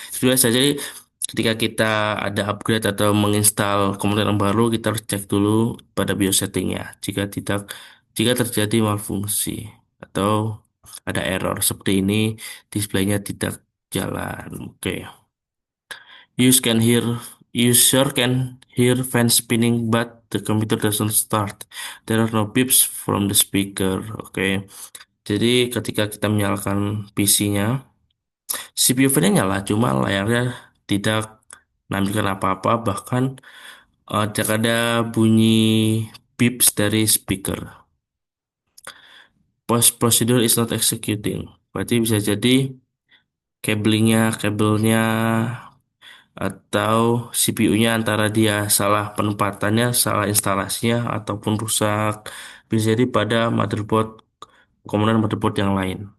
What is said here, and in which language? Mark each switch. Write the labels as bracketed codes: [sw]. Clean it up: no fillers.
[id] Itu juga saja, jadi ketika kita ada upgrade atau menginstal komputer yang baru, kita harus cek dulu pada BIOS settingnya. Jika terjadi malfungsi atau ada error seperti ini, displaynya tidak jalan. Oke. [en] You can hear User can hear fans spinning but the computer doesn't start. There are no beeps from the speaker. [id] Oke. Jadi ketika kita menyalakan PC-nya, CPU fan-nya nyala, cuma layarnya tidak menampilkan apa-apa, bahkan tidak ada bunyi beeps dari speaker. [en] Post procedure is not executing. [id] Berarti bisa jadi kabelnya atau CPU-nya antara dia salah penempatannya, salah instalasinya, ataupun rusak. Bisa jadi pada komponen motherboard yang lain.